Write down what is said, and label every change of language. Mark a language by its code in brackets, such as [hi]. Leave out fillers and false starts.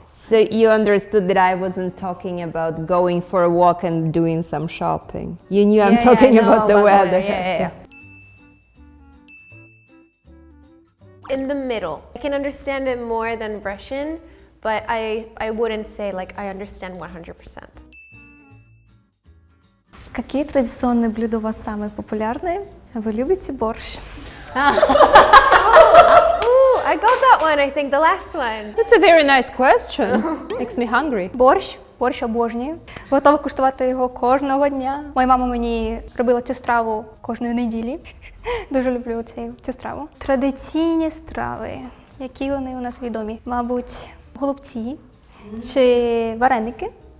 [en] So you understood that I wasn't talking about going for a walk and doing some shopping. You knew I'm talking about the weather. Yeah. In the middle. I can understand it more than Russian, but I wouldn't say like I understand 100%. [ru] Какие традиционные блюда у вас самые популярные? Вы любите борщ? [en] Ooh, I got that one, I think, the last one. That's a very nice question. Makes me hungry. [uk] Борщ обожнюю. Готова куштувати його кожного дня. Моя мама мені робила цю страву кожної неділі. Дуже люблю цю страву. Традиційні страви, які вони у нас відомі. Мабуть, голубці чи вареники.